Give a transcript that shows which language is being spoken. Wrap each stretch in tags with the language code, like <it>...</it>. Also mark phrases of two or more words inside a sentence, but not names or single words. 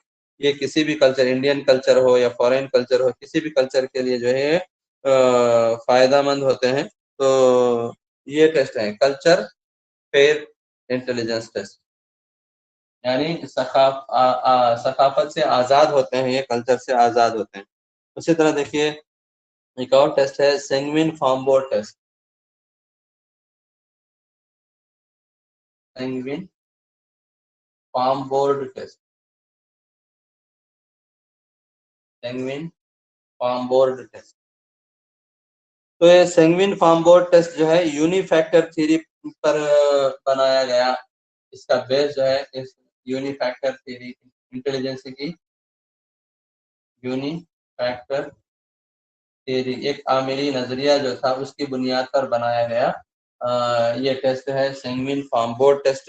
<hi>ये किसी भी कल्चर,</hi> <en>Indian culture</en> <hi>हो या</hi> <en>foreign culture</en> <hi>हो, किसी भी कल्चर के लिए जो है फायदेमंद होते हैं। तो ये टेस्ट है</hi> <en>culture fair intelligence test,</en> <hi>यानी सकाफत से आज़ाद होते हैं, ये कल्चर से आज़ाद होते हैं। उसी तरह देखिए एक और टेस्ट है सेंगविन फार्मबोर्ड टेस्ट। सेंगविन फार्मबोर्ड टेस्ट, सेंगविन फार्मबोर्ड टेस्ट। तो ये सेंगविन फार्मबोर्ड टेस्ट जो है</hi> <en>unifactor theory</en> <hi>पर बनाया गया। इसका बेस जो है इस</hi> <en>unifactor theory,</en> <hi>इंटेलिजेंस की</hi> <en>unifactor theory,</en> <hi>एक आमिरी नजरिया जो था उसकी बुनियाद पर बनाया गया ये टेस्ट है सेंगविन फार्मबोर्ड टेस्ट।</hi>